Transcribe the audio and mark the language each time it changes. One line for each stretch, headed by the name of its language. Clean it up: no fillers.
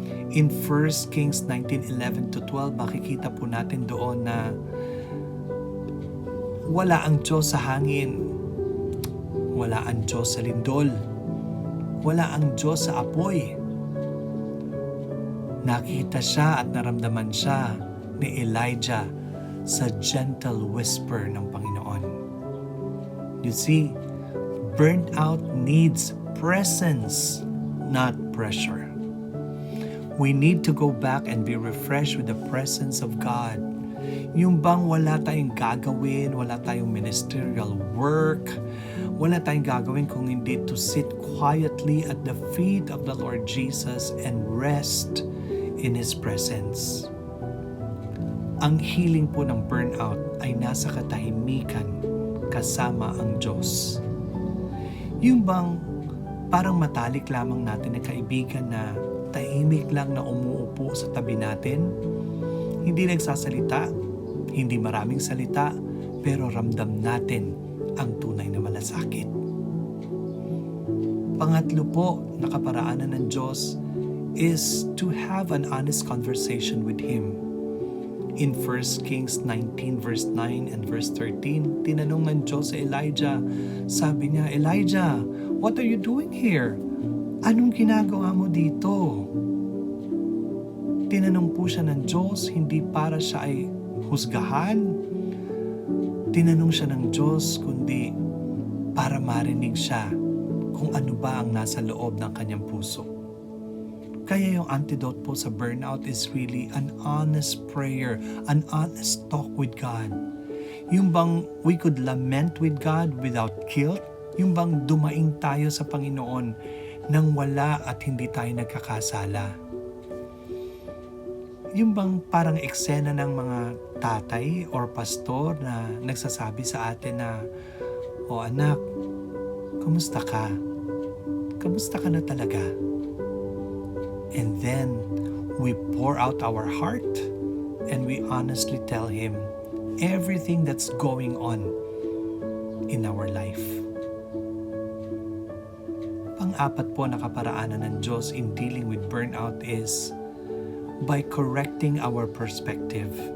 English: In 1 Kings 19:11 to 12,
Filipino: makikita po natin doon na wala ang Diyos sa hangin, wala ang Diyos sa lindol, wala ang Diyos sa apoy. Nakita siya at naramdaman siya ni Elijah sa
English: gentle whisper
Filipino: ng Panginoon.
English: You see, burnout needs presence, not pressure. We need to go back and be refreshed with the presence of God.
Filipino: Yung bang wala tayong gagawin, wala tayong
English: ministerial work,
Filipino: wala tayong gagawin kung hindi
English: to sit quietly at the feet of the Lord Jesus and rest in His presence.
Filipino: Ang healing po ng burnout ay nasa katahimikan kasama ang Diyos. Yung bang parang matalik lamang natin na kaibigan na tahimik lang na umuupo sa tabi natin, hindi nagsasalita, hindi maraming salita, pero ramdam natin ang tunay na malasakit. Pangatlo po na kaparaanan ng Diyos
English: is to have an honest conversation with Him. In 1 Kings 19 verse 9 and verse 13,
Filipino: tinanong ng Diyos sa Elijah, sabi niya,
English: "Elijah, what are you doing here?
Filipino: Anong ginagawa mo dito?" Tinanong po siya ng Diyos, hindi para siya ay husgahan. Tinanong siya ng Diyos, kundi para marinig siya kung ano ba ang nasa loob ng kanyang puso. Kaya yung antidote po sa burnout
English: is really an honest prayer, an honest talk with God.
Filipino: Yung bang
English: we could lament with God without guilt,
Filipino: yung bang dumaing tayo sa Panginoon nang wala at hindi tayo nagkakasala. Yung bang parang eksena ng mga tatay or pastor na nagsasabi sa atin na, "O anak, kumusta ka? Kamusta ka na talaga?"
English: And then, we pour out our heart and we honestly tell Him everything that's going on in our life.
Filipino: Pang-apat po na kaparaanan ng Diyos
English: in dealing with burnout is by correcting our perspective.